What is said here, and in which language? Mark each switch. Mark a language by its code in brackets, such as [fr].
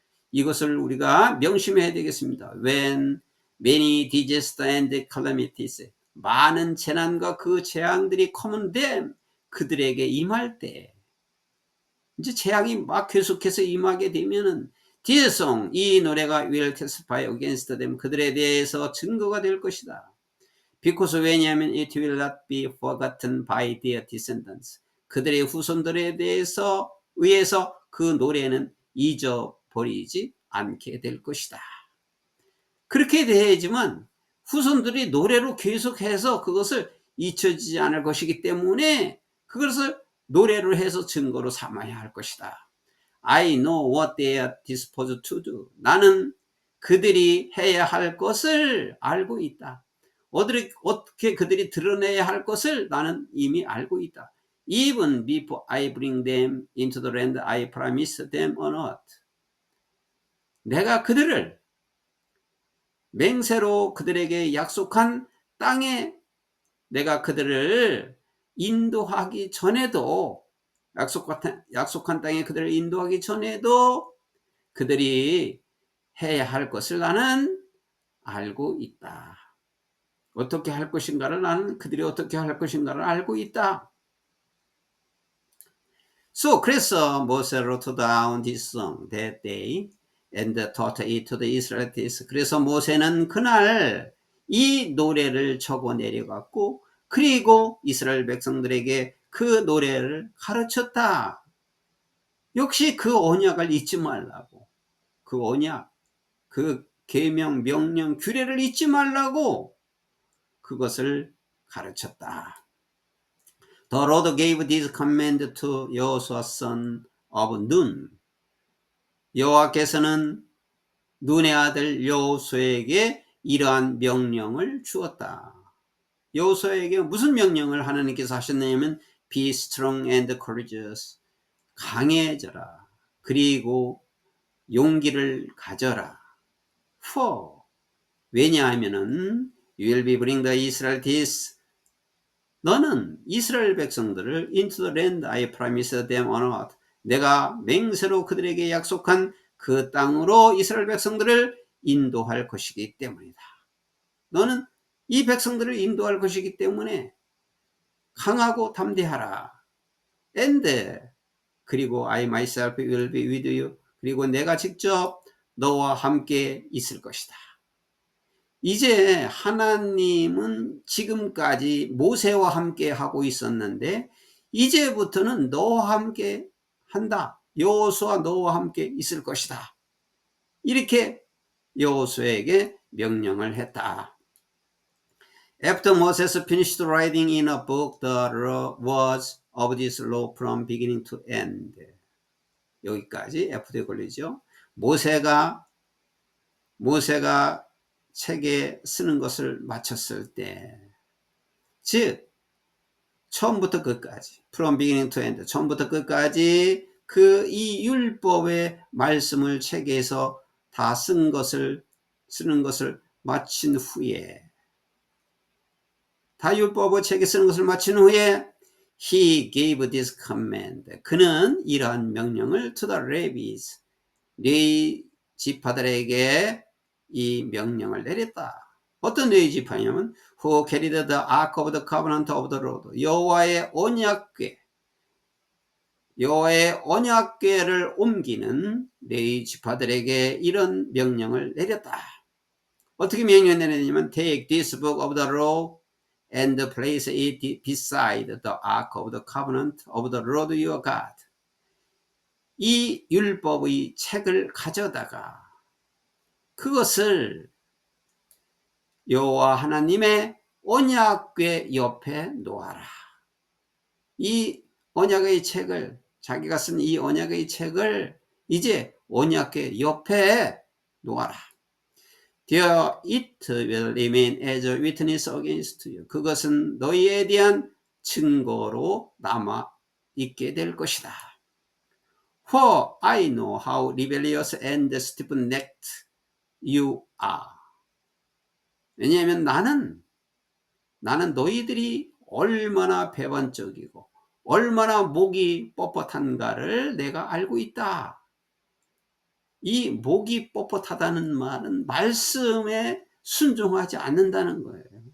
[ko] 이것을 우리가 명심해야 되겠습니다. [en] When many disasters and calamities, [ko] 많은 재난과 그 재앙들이 [en] common them, [ko] 그들에게 임할 때, 이제 재앙이 막 계속해서 임하게 되면은 [en] This song, [ko] 이 노래가 [en] will testify against them, [ko] 그들에 대해서 증거가 될 것이다. [en] Because [ko] 왜냐하면 [en] it will not be forgotten by their descendants. [ko] 그들의 후손들에 의해서 그 노래는 잊어버리지 않게 될 것이다. 그렇게 돼야지만 후손들이 노래로 계속해서 그것을 잊혀지지 않을 것이기 때문에 그것을 노래로 해서 증거로 삼아야 할 것이다. [en] I know what they are disposed to do. [ko] 나는 그들이 해야 할 것을 알고 있다. 어떻게 그들이 드러내야 할 것을 나는 이미 알고 있다. [en] Even before I bring them into the land I promised them on earth. [ko] 내가 그들을 맹세로 그들에게 약속한 땅에 내가 그들을 인도하기 전에도 약속한 땅에 그들을 인도하기 전에도 그들이 해야 할 것을 나는 알고 있다. 어떻게 할 것인가를 나는 그들이 어떻게 할 것인가를 알고 있다. 그래서 모세 [en] wrote down this song that day and taught it to the Israelites. [ko] 그래서 모세는 그날 이 노래를 적어 내려갔고 그리고 이스라엘 백성들에게 그 노래를 가르쳤다. 역시 그 언약을 잊지 말라고. 그 언약, 그 계명, 명령, 규례를 잊지 말라고 그것을 가르쳤다. [en] The Lord gave this command to Joshua son of Nun. [ko] 여호와께서는 눈의 아들 여호수아에게 이러한 명령을 주었다. 여호수아에게 무슨 명령을 하나님께서 하셨냐면 [en] Be strong and courageous. [ko] 강해져라. 그리고 용기를 가져라. [en] For [ko] 왜냐하면은 [en] You will be bring the Israelites. [ko] 너는 이스라엘 백성들을 [en] into the land I promised them on earth. [ko] 내가 맹세로 그들에게 약속한 그 땅으로 이스라엘 백성들을 인도할 것이기 때문이다. 너는 이 백성들을 인도할 것이기 때문에 강하고 담대하라. [en] And [ko] 그리고 [en] I myself will be with you. [ko] 그리고 내가 직접 너와 함께 있을 것이다. 이제 하나님은 지금까지 모세와 함께 하고 있었는데 이제부터는 너와 함께 한다. 여호수아 너와 함께 있을 것이다. 이렇게 여호수아에게 명령을 했다. [en] After Moses finished writing in a book the words of this law from beginning to end. [ko] 여기까지 F에 걸리죠. 모세가 책에 쓰는 것을 마쳤을 때, 즉 처음부터 끝까지 [en] from beginning to end, [ko] 처음부터 끝까지 그 이 율법의 말씀을 책에서 다 쓰는 것을 마친 후에, 다 율법의 책에 쓰는 것을 마친 후에 [en] He gave this command. [ko] 그는 이러한 명령을 [en] to the Levites, [ko] 레위 지파들에게 이 명령을 내렸다. 어떤 레위 지파냐면 [en] Who carried the ark of the covenant of the Lord. [ko] 여호와의 언약궤를 옮기는 레위 지파들에게 이런 명령을 내렸다. 어떻게 명령을 내렸냐면 [en] Take this book of the law and place it beside the ark of the covenant of the Lord your God. [ko] 이 율법의 책을 가져다가 그것을 여호와 하나님의 언약궤 옆에 놓아라. 이 언약의 책을, 자기가 쓴 이 언약의 책을 이제 언약궤 옆에 놓아라. [en] There it will remain as a witness against you. [ko] 그것은 너희에 대한 증거로 남아 있게 될 것이다. [en] For I know how rebellious and stiff-necked you are. [ko] 왜냐하면 나는 너희들이 얼마나 배반적이고 얼마나 목이 뻣뻣한가를 내가 알고 있다. 이 목이 뻣뻣하다는 말은 말씀에 순종하지 않는다는 거예요.